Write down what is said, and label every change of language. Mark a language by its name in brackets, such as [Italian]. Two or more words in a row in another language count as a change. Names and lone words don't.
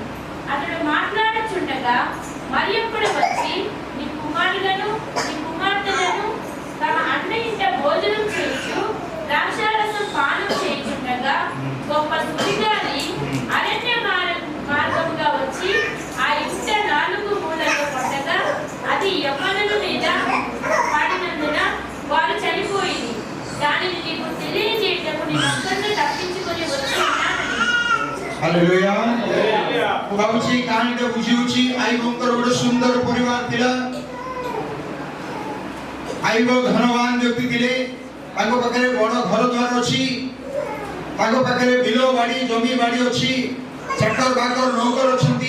[Telugu] అతడు మాట్లాడుచుండగా మరియొకడు వచ్చి నీ కుమారులను నీ కుమార్తెలను తమ అన్న ఇంట భోజనం చేయించు ద్రాక్షారసం పానం చేయుచుండగా గొప్ప సుడిగాలి అరణ్య మార్గముగా వచ్చి ఆ ఇంట 4 మూలలు పడగా అది యవ్వనుల మీద పడినందున వారు చనిపోయింది. దానిని [Odia] ହାଲେଲୁୟା। ମୁଁ ଭାବୁଛି ଏଇ କାହାଣୀଟା ବୁଝିଉଛି ଆଇବଙ୍କର ଗୋଟେ ସୁନ୍ଦର ପରିବାର ଥିଲା। ଆଇବ ଧନବାନ ବ୍ୟକ୍ତି ଥିଲେ, ତାଙ୍କ ପାଖରେ ବଡ଼ ଘର ଦ୍ୱାର ଅଛି, ତାଙ୍କ ପାଖରେ ବିଲ ବାଡ଼ି ଜମି ବାଡ଼ି ଅଛି, ଚାକର ବାକର ନୌକର ଅଛନ୍ତି।